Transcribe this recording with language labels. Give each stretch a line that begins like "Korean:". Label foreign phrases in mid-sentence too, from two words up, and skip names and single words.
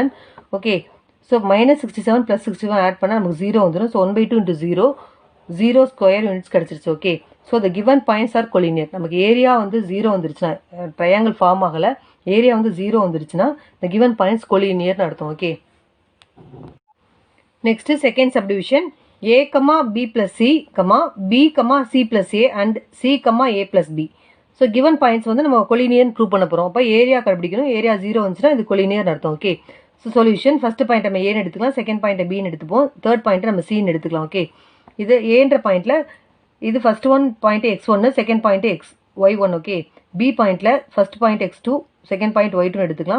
English: okay so
Tamil: -67 + 67 ஆட் பண்ணால் நமக்கு 0 வந்துடும்.
English: so 1/2 into 0 square units கிடச்சிருச்சு. okay so the given points are collinear.
Tamil: நமக்கு ஏரியா வந்து 0 வந்துருச்சுன்னா
English: triangle form
Tamil: ஆகலை, ஏரியா வந்து 0 வந்துருச்சுன்னா
English: the given points
Tamil: கொலினியர்னு அர்த்தம்.
English: okay next second subdivision a, b plus c, b, c plus a and c, a plus b. so given points
Tamil: வந்து நம்ம கொலினியர்னு ப்ரூவ் பண்ண போகிறோம். அப்போ ஏரியா கண்டுபிடிக்கணும். ஏரியா 0 வந்துச்சுன்னா இது கொலினியர்னு அர்த்தம்.
English: okay so solution first point
Tamil: நம்ம ஏன்னு எடுத்துக்கலாம்,
English: second point
Tamil: பின்னு எடுத்துப்போம்,
English: third point
Tamil: நம்ம சின்னு எடுத்துக்கலாம். ஓகே இது ஏன்ற பாயிண்ட்டில் இது
English: first one point x1, second point y1.
Tamil: ஓகே பி பாயிண்ட்டில்
English: first point x2, second point y2
Tamil: எடுத்துக்கலாம்.